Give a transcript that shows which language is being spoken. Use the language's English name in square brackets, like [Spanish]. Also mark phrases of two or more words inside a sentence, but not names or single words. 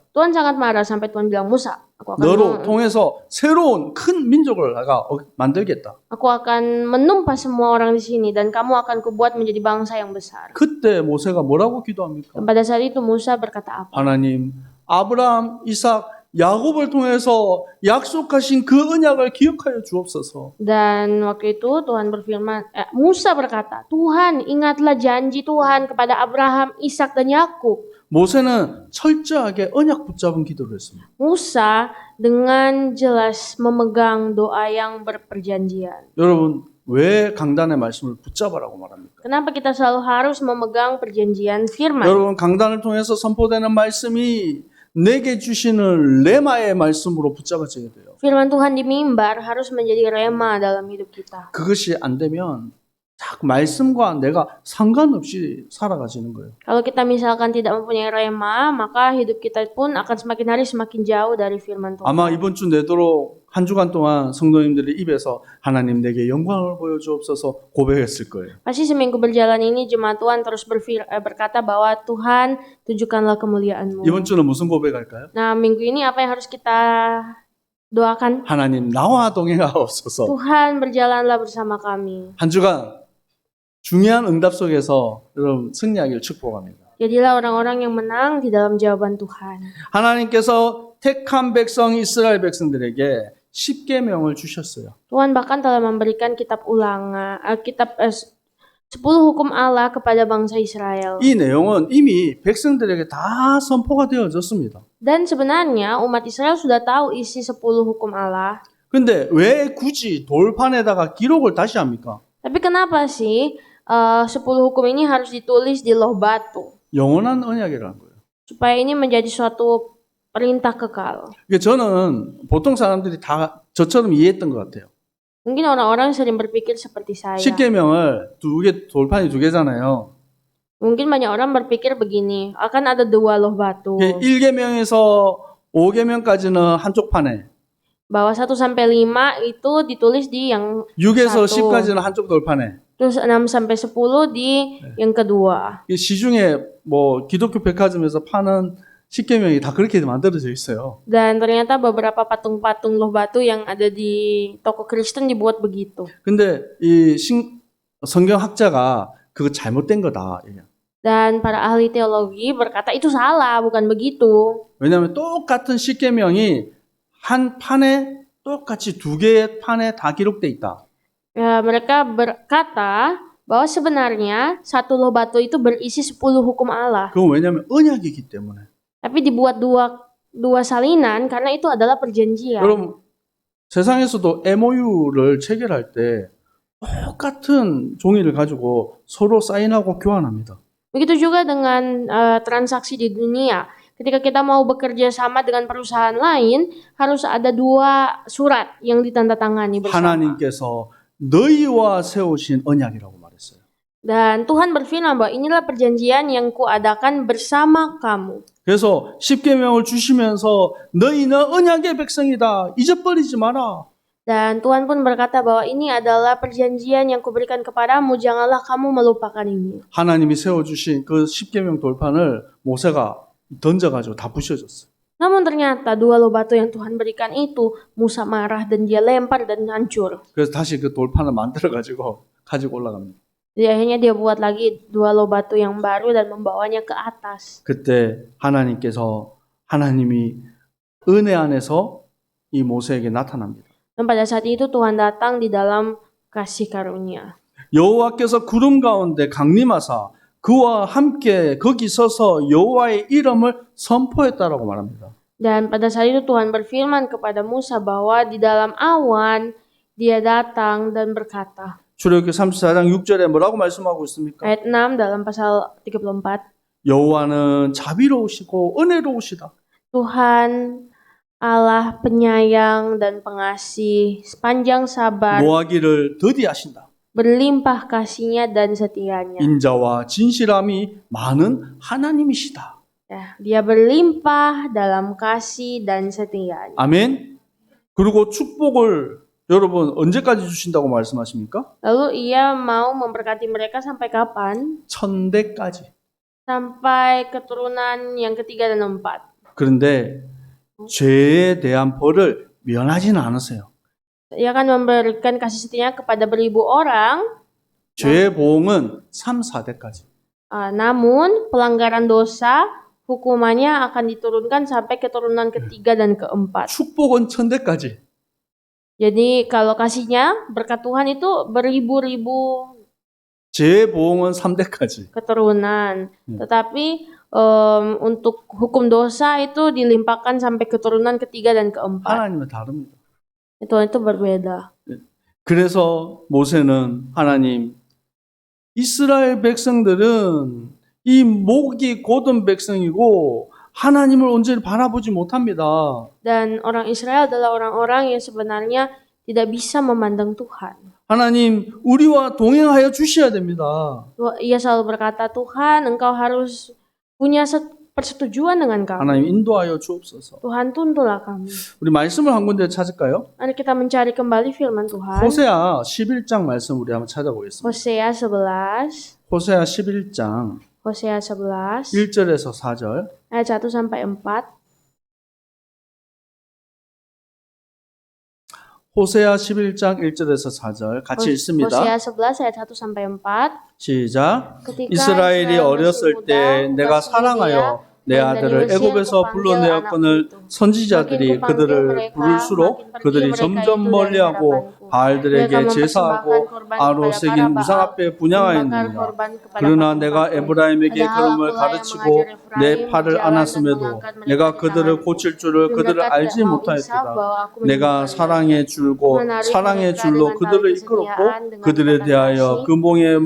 [Indonesian] Tuhan sangat marah sampai Tuhan bilang, Musa, [Korean] 너로 통해서 새로운 큰 민족을 내가 만들겠다. [Indonesian] aku akan menumpas semua orang di sini dan kamu akan kubuat menjadi bangsa yang besar. [Korean] 그때 모세가 뭐라고 기도합니까? [Indonesian] Dan pada saat itu Musa berkata apa? [Korean] 하나님 아브라함, 이삭, 야곱을 통해서 약속하신 그 언약을 기억하여 주옵소서. [Indonesian] Dan waktu itu Tuhan berfirman, Musa berkata, Tuhan ingatlah janji Tuhan kepada Abraham, Ishak dan Yakub. [Korean] 모세는 철저하게 언약 붙잡은 기도를 했습니다. [Indonesian] Musa dengan jelas memegang doa yang berperjanjian. [Korean] 여러분 왜 강단의 말씀을 붙잡아라고 말합니까? [Indonesian] Kenapa kita selalu harus memegang perjanjian firman? [Korean] 여러분 강단을 통해서 선포되는 말씀이 내게 주시는 레마의 말씀으로 붙잡아져야 돼요. [Indonesian] Firman Tuhan di mimbar harus menjadi rema dalam hidup kita. [Korean] 그것이 안 되면 자꾸 말씀과 내가 상관없이 살아가지는 거예요. [Indonesian] Kalau kita misalkan tidak mempunyai rema, maka hidup kita pun akan semakin hari semakin jauh dari firman Tuhan. [Korean] 아마 이번 주 내도록 한 주간 동안 성도님들의 입에서 하나님 내게 영광을 보여주옵소서 고백했을 거예요. [Indonesian] Pasti seminggu berjalan ini jemaat Tuhan terus berkata bahwa Tuhan tunjukkanlah kemuliaan-Mu. [Korean] 이번 주는 무슨 고백할까요? [Indonesian] Nah, minggu ini apa yang harus kita doakan? [Korean] 하나님 나와 동행하옵소서. [Indonesian] Tuhan berjalanlah bersama kami. [Korean] 한 주간 중요한 응답 속에서 여러분 승리하기를 축복합니다. [Indonesian] Jadilah orang-orang yang menang di dalam jawaban Tuhan. [Korean] 하나님께서 택한 백성 이스라엘 백성들에게 10계명을 주셨어요. [Indonesian] Tuhan bahkan telah memberikan kitab ulangan, 10 hukum Allah kepada bangsa Israel. [Korean] 이 내용은 이미 백성들에게 다 선포가 되어졌습니다. [Indonesian] Dan sebenarnya umat Israel sudah tahu isi 10 hukum Allah. [Korean] 근데 왜 굳이 돌판에다가 기록을 다시 합니까? [Indonesian] Tapi kenapa sih 10 hukum ini harus ditulis di loh batu? [Korean] 영원한 언약이라는 거예요. [Indonesian] Supaya ini menjadi suatu perintah kekal. [Korean] 이게 저는 보통 사람들이 다 저처럼 이해했던 것 같아요. [Indonesian] Mungkin orang-orang sering berpikir seperti saya. [Korean] 십계명을 돌판이 두 개잖아요. [Indonesian] Mungkin banyak orang berpikir begini, akan ada 2 loh batu. [Korean] 1계명에서 5계명까지는 한쪽 판에, [Indonesian] Bahwa 1 sampai 5 itu ditulis di yang [Korean] 6에서 1. 10까지는 한쪽 돌판에. [Indonesian] Terus 6 sampai 10 di yang kedua. [Korean] 이 시중에 뭐 기독교 백화점에서 파는 십계명이 다 그렇게 만들어져 있어요. [Indonesian] Dan ternyata beberapa patung-patung loh batu yang ada di toko Kristen dibuat begitu. [Korean] 근데 이 성경학자가 그거 잘못된 거다. [Indonesian] Dan para ahli teologi berkata itu salah, bukan begitu. [Korean] 왜냐하면 똑같은 십계명이 한 판에 똑같이 두 개의 판에 다 기록돼 있다. [Indonesian] Ya, mereka berkata bahwa sebenarnya 1 loh batu itu berisi 10 hukum Allah. [Korean] 그건 왜냐하면 언약이기 때문에. [Indonesian] Tapi dibuat dua salinan karena itu adalah perjanjian. [Korean] 여러분 세상에서도 MOU를 체결할 때 똑같은 종이를 가지고 서로 사인하고 교환합니다. [Indonesian] Begitu juga dengan transaksi di dunia. Ketika kita mau bekerja sama dengan perusahaan lain, harus ada 2 surat yang ditandatangani bersama. [Korean] 하나님께서 너희와 세우신 언약이라고 말했어요. [Indonesian] Dan Tuhan berfirman bahwa inilah perjanjian yang kuadakan bersama kamu. [Korean] 그래서 십계명을 주시면서 너희는 언약의 백성이다. 잊어버리지 마라. [Indonesian] Dan Tuhan pun berkata bahwa ini adalah perjanjian yang kuberikan kepadamu, janganlah kamu melupakan ini. [Korean] 하나님이 세워주신 그 십계명 돌판을 모세가 던져가지고 다 부셔졌어요. [Indonesian] Namun ternyata 2 loh batu yang Tuhan berikan itu, Musa marah dan dia lempar dan hancur. [Korean] 그래서 다시 그 돌판을 만들어가지고 가지고 올라갑니다. [Indonesian] Jadi akhirnya dia buat lagi 2 loh batu yang baru dan membawanya ke atas. [Korean] 그때 하나님이 은혜 안에서 이 모세에게 나타납니다. [Indonesian] Dan pada saat itu Tuhan datang di dalam kasih karunia. [Korean] 여호와께서 구름 가운데 강림하사 그와 함께 거기 서서 여호와의 이름을 선포했다라고 말합니다. [Indonesian] Dan pada saat itu Tuhan berfirman kepada Musa bahwa di dalam awan dia datang dan berkata. [Korean] 출애굽기 34장 6절에 뭐라고 말씀하고 있습니까? [Indonesian] Ayat 6 dalam pasal 34. [Korean] 여호와는 자비로우시고 은혜로우시다. [Indonesian] Tuhan Allah penyayang dan pengasih, sepanjang sabar, [Korean] 노하기를 더디하신다. [Indonesian] berlimpah kasihnya dan setianya. [Korean] 인자와 진실함이 많은 하나님이시다. [Indonesian] Ya, dia berlimpah dalam kasih dan setianya. [Korean] 아멘. 그리고 축복을 여러분 언제까지 주신다고 말씀하십니까? [Indonesian] Lalu ia mau memberkati mereka sampai kapan? [Korean] 1000대까지. [Indonesian] Sampai keturunan yang ketiga dan 4. [Korean] 그런데 죄에 대한 벌을 면하지는 않으세요. [Indonesian] Ia akan memberikan kasih setianya kepada beribu orang. [Korean] 죄의 보응은 3, 4대까지. [Indonesian] Namun pelanggaran dosa hukumannya akan diturunkan sampai keturunan ketiga dan keempat. [Korean] 축복은 1000대까지. [Indonesian] Jadi kalau kasihnya berkat Tuhan itu beribu-ribu [Korean] 죄의 보응은 3대까지. [Indonesian] keturunan. Tetapi untuk hukum dosa itu dilimpahkan sampai keturunan ketiga dan keempat. [Korean] 하나님은 다릅니다. [Indonesian] Tuhan itu berbeda. [Korean] 그래서 모세는 하나님, 이스라엘 백성들은 이 목이 곧은 백성이고 하나님을 온전히 바라보지 못합니다. [Indonesian] Dan orang Israel adalah orang-orang yang sebenarnya tidak bisa memandang Tuhan. [Korean] 하나님, 우리와 동행하여 주셔야 됩니다. [Indonesian] Ia selalu berkata, Tuhan, Engkau harus punya persetujuan dengan kami. [Korean] 하나님 인도하여 주옵소서. [Indonesian] Tuhan, tuntunlah kami. [Korean] 우리 말씀을 한 군데 찾을까요? [Indonesian] Mari kita mencari kembali firman Tuhan. [Korean] 호세아 11장 말씀 우리 한번 찾아보겠습니다. [Indonesian] Hosea 11. [Korean] 호세아 11장 [Indonesian] Hosea 11 [Korean] 1절에서 4절. [Indonesian] ayat 1 sampai 4. [Korean] 호세아 11장 1절에서 4절 같이 읽습니다. [Indonesian] Hosea 11 ayat 1 sampai 4. [Korean] 시작. [Indonesian] Ketika [Korean] 이스라엘이 [Indonesian] Israel [Korean] 어렸을 [Indonesian] masih [Korean] 때 [Indonesian] muda, [Korean] 내가 [Indonesian] kasih [Korean] 사랑하여 [Indonesian] dia, [Korean] 내 [Indonesian] dan [Korean] 아들을 [Indonesian] dari Mesir [Korean] 애굽에서 [Indonesian] kupanggil [Korean] 불러내었거늘 [Indonesian] anakku itu. [Korean] 선지자들이 [Indonesian] Makin kupanggil [Korean] 그들을 [Indonesian] mereka, [Korean] 부를수록 [Indonesian] makin pergi [Korean] 그들이 [Indonesian] mereka [Korean] 점점 [Indonesian] itu dari [Korean] 멀리하고 [Indonesian] hadapanku. Mereka [Korean] 바알들에게 [Indonesian] mempersembahkan [Korean] 제사하고 [Indonesian] korban [Korean] 아로색인 [Indonesian] kepada para [Korean] 우상 [Indonesian] Baal, [Korean] 앞에 [Indonesian] membakar [Korean] 분향하였느니라. [Indonesian] korban kepada [Korean] 그러나 [Indonesian] patung [Korean] 내가 [Indonesian] patung. [Korean] 에브라임에게 [Indonesian] Padahal [Korean] 걸음을 [Indonesian] akulah yang [Korean] 가르치고 [Indonesian] mengajar [Korean] 내 [Indonesian] Efraim [Korean] 팔을 [Indonesian] berjalan dan [Korean] 안았음에도 [Indonesian] mengangkat mereka [Korean] 내가 [Indonesian] di [Korean] 그들을 [Indonesian] tanganku. [Korean] 고칠 줄을 [Indonesian] Tapi [Korean] 그들을 [Indonesian] mereka [Korean] 알지 [Indonesian] tidak mau insaf [Korean] 못하였도다. [Indonesian] bahwa aku [Korean] 내가 [Indonesian] menyembuhkan [Korean] 사랑의 [Indonesian] mereka. [Korean] 줄고 [Indonesian] Menarik [Korean] 사랑의 [Indonesian] mereka [Korean] 줄로 [Indonesian] dengan tali [Korean] 그들을 이끌었고 [Indonesian] kesetiaan, dengan [Korean] 그들에 [Indonesian] ikatan [Korean] 대하여 [Indonesian] kasih. [Korean] 금봉의 [Indonesian] Bagi